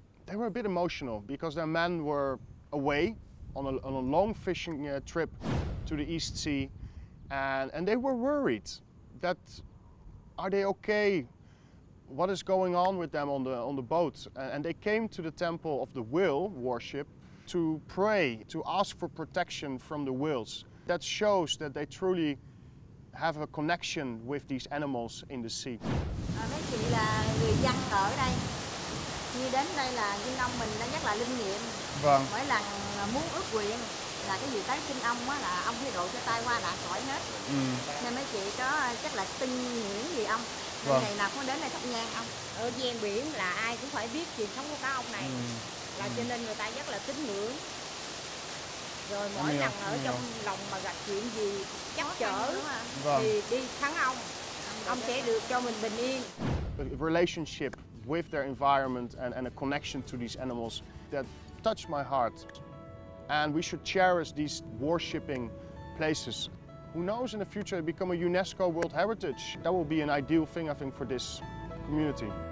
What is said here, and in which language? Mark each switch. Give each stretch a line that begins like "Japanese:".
English: They were a bit emotional because their men were away on a long fishing trip to the East Sea, and they were worried that, are they okay? What is going on with them on the boat? And they came to the temple of the whale worship to pray, to ask for protection from the whales. That shows that they truly have a connection with these animals in the sea.
Vietnamese: Mấy chị là người dân ở đây, khi đến đây là Kinh Ông mình đã rất là linh nghiệm. Vâng. Mỗi lần muốn ước nguyện là cái gì tới Kinh Ông á là ông phải độ cho tai qua nạn khỏi hết. Nên mấy chị có chắc là tin những gì ông. Nên ngày nào cũng đến đây thắp nhang ông. Ở ven biển là ai cũng phải biết truyền thống của cá ông này. Là cho nên người ta rất là tín ngưỡng. Rồi mỗi lần ở trong lòng mà gặp chuyện gì trắc trở thì đi thắng ông sẽ được cho mình bình yên.
English: a relationship with their environment and a connection to these animals that touched my heart. And we should cherish these worshipping places. Who knows, in the future it become a UNESCO World Heritage. That will be an ideal thing, I think, for this community.